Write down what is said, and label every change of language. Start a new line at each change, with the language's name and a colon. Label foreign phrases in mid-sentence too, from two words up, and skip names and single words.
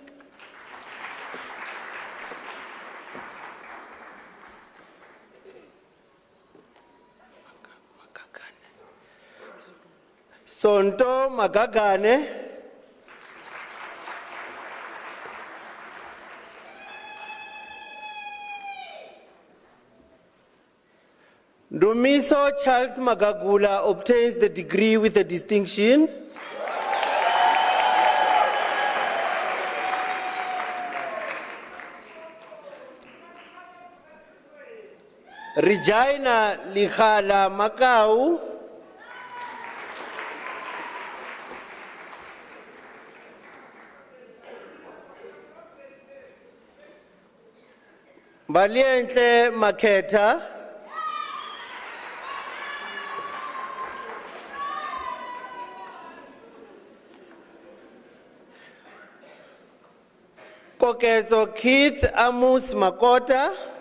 English: Sonto Magagane, Ndumiso Charles Magagula obtains the degree with a distinction. Regina Likhala Makau, Valiente Maketa, Kokezo Keith Amos Makota,